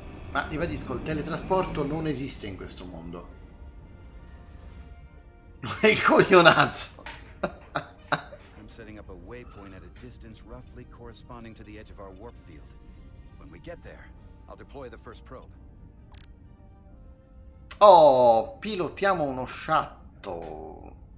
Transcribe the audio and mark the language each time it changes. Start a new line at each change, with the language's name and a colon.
Italian: Ma ribadisco, il teletrasporto non esiste in questo mondo. È il coglionazzo.
English: I'm setting up a waypoint at a distance roughly corresponding to the edge of our warp field. When we get there, I'll deploy the first probe.
Italian: Oh, pilotiamo uno shuttle.